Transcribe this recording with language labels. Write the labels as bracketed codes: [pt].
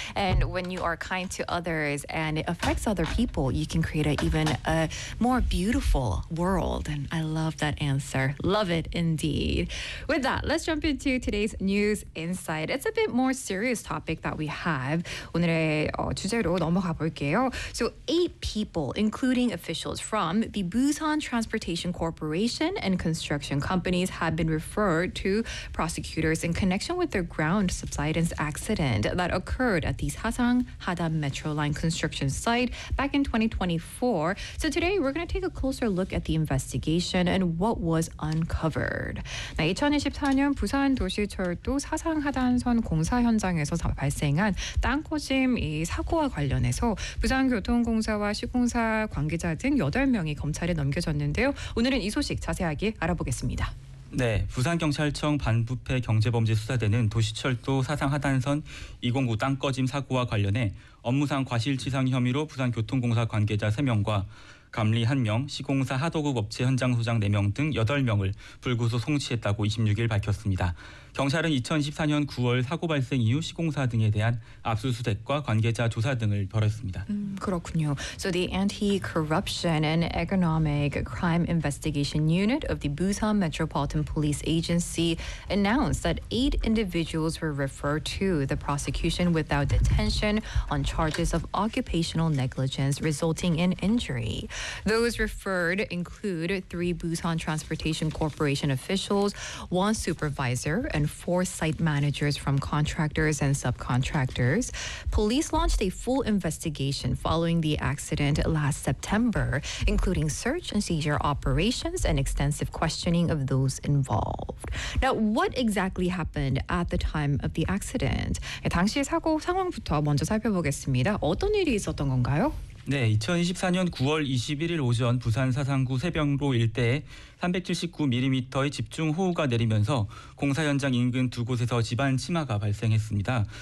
[en] And when you are kind to others and it affects other people, you can create even a more beautiful world. And I love that answer. Love it indeed. With that, let's jump into today's news insight. It's a bit more serious topic that we have. [ko] 오늘의 주제로 넘어가 볼게요. [en] So 8 people, including officials from the Busan Transportation Corporation and construction companies have been referred to prosecutors in connection with their ground subsidence accident that occurred at the Sasang Hada Metro Line construction site back in 2024. So today we're going to take a closer look at the investigation and what was uncovered. [ko] 2024년 부산 도시철도 사상 하단선 공사 현장에서 발생한 땅코짐 사고와 관련해서 부산교통공사와 시공사 관계자 등 8명이 검찰에 넘겨졌는데요. 오늘은 이 소식 자세하게 알아보겠습니다. 네, 부산경찰청 반부패 경제범죄수사대는 도시철도 사상 하단선 209 땅꺼짐 사고와 관련해 업무상 과실치상 혐의로 부산교통공사 관계자 3명과 감리 1명, 시공사 하도급 업체 현장 소장 4명 등 8명을 불구속 송치했다고 26일 밝혔습니다. 경찰은 2014년 9월 사고 발생 이후 시공사 등에 대한 압수수색과 관계자 조사 등을 벌였습니다. 그렇군요. [en] So the Anti-Corruption and Economic Crime Investigation Unit of the Busan Metropolitan Police Agency announced that 8 individuals were referred to the prosecution without detention on charges of occupational negligence resulting in injury. Those referred include 3 Busan Transportation Corporation officials, 1 supervisor, and 4 site managers from contractors and subcontractors. Police launched a full investigation following the accident last September, including search and seizure operations and extensive questioning of those involved. Now, what exactly happened at the time of the accident? [ko] 당시의 사고 상황부터 먼저 살펴보겠습니다. 어떤 일이 있었던 건가요? 네, 2024년 9월 21일 오전 부산 사상구 새병로 일대에 379mm의 집중호우가 내리면서 공사 현장 인근 두 곳에서 지반 침하가 발생했습니다.